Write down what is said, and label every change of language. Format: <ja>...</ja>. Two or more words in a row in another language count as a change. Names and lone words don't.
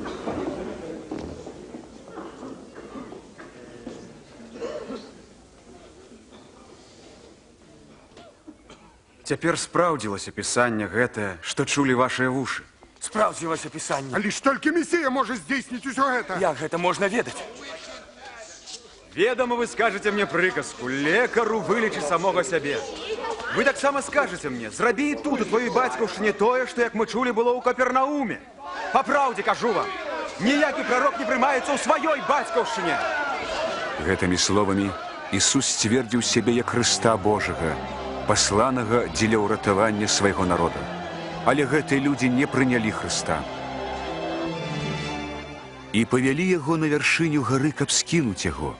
<be>Цяпер спраўдзілася пісанне гэтае, што чулі вашыя вушы. Спраўдзілася пісанне. Але ж толькі Месія можа здзейсніць усё гэта. Як гэта можна ведаць?</be> <ru>Ведомо вы скажете мне</ru> <be>прыказку: лекару вылечы самога сябе. Вы так само скажете мне,</be> <uk>зраби і тут у твоїй батьківщині тое, що, як ми чули, було у Капернауме. По правді кажу вам, ніякий пророк не приймається у своїй батьківщині.</uk> <be>Гэтымі словамі Ісус сцвердзіў сябе як Хрыста Божага, пасланага дзеля ўратавання свайго народа. Але гэтыя людзі не прынялі Хрыста. І павялі яго на вяршыню гары, каб скінуць яго.</be>